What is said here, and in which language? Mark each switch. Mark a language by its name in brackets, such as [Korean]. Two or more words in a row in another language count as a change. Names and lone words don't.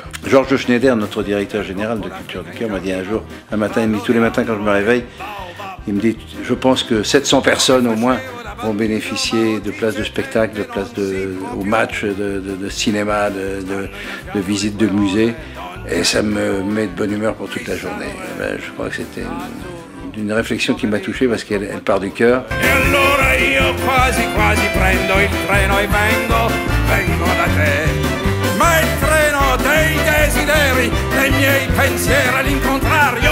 [French] Georges Schneider, notre directeur général de Culture du Cœur, m'a dit un matin, il me dit tous les matins quand je me réveille, il me dit, je pense que 700 personnes au moins vont bénéficier de places de spectacle, de places au match, de cinéma, de visites de musées, et ça me met de bonne humeur pour toute la journée. Ben, je crois que c'était une réflexion qui m'a touché parce qu'elle part du cœur. [Italian] Ma il treno dei desideri, dei miei pensieri all'incontrare.